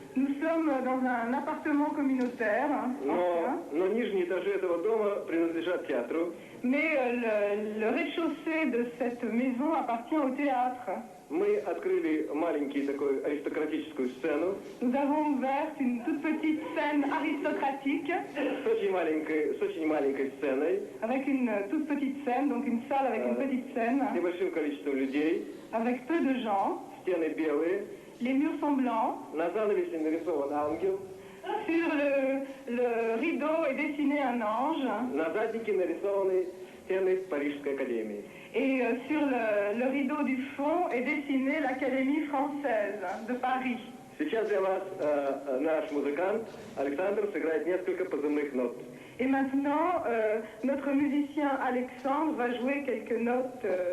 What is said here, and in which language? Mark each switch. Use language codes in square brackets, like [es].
[fr] Nous sommes dans un appartement communautaire, ancien, [ru] но нижние этажи этого дома принадлежат театру. [fr] mais le rez-de-chaussée de cette maison appartient au théâtre. [ru] Мы открыли маленькую такую аристократическую сцену [fr] Nous avons ouvert une toute petite scène aristocratique, [ru] с очень маленькой сценой, [fr] avec une toute petite scène, donc une salle avec une petite scène, [ru] с небольшим количеством людей, [fr] avec peu de gens. [ru] стены белые, [fr] Les murs sont blancs. [ru] на занавесе нарисован ангел, [fr] Sur le rideau est dessiné un ange. [ru] на заднике нарисованы стены Парижской академии. [fr] Et sur le rideau du fond est dessinée l'Académie française de Paris. [ru] Сейчас для вас наш музыкант Александр сыграет несколько позывных нот. [fr] Et maintenant, notre musicien Alexandre va jouer quelques notes.